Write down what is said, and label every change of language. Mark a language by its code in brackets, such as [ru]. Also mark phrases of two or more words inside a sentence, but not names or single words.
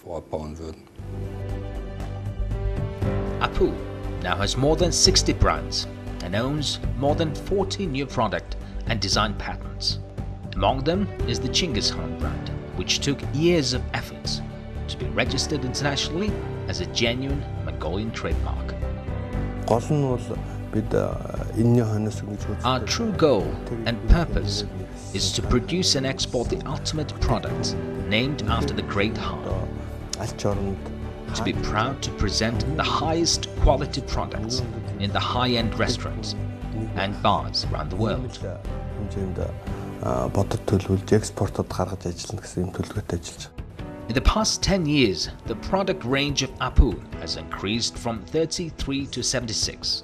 [en] APU now has more than 60 brands and owns more than 40 new product and design patents. Among them is the Chinggis Khan brand, which took years of efforts to be registered internationally as a genuine Mongolian trademark. [mn] Гол нь бол бид энэний хойноос ингэж үздэг. [en] Our true goal and purpose is to produce and export the ultimate product named after the great Khan. [mn] Аль ч оронд [en] to be proud to present the highest quality products in the high-end restaurants and bars around the world. In the past 10 years, the product range of APU has increased from 33 to 76.